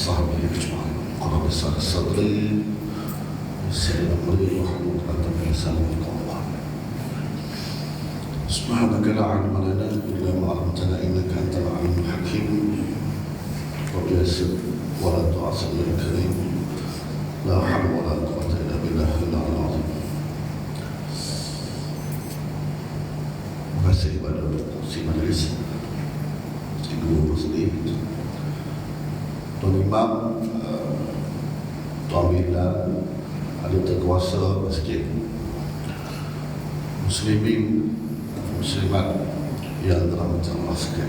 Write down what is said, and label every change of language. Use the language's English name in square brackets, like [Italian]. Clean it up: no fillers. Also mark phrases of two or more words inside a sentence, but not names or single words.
[Arabic] صحبه أجمعين. قال اشرح صدري. السلام عليكم ورحمة الله وبركاته. سبحانك لا علم لنا إلا ما علمتنا إنك أنت العليم الحكيم. رب يسر ولا تعسر يا كريم. لا حول ولا قوة إلا بالله العلي العظيم. [Malay] Terima kasih kepada si majlis Guru sendiri, Tuan Imam, Tuan Bila, ahli terkuasa masjid, muslimin, muslimat yang dirahmati Allah sekalian.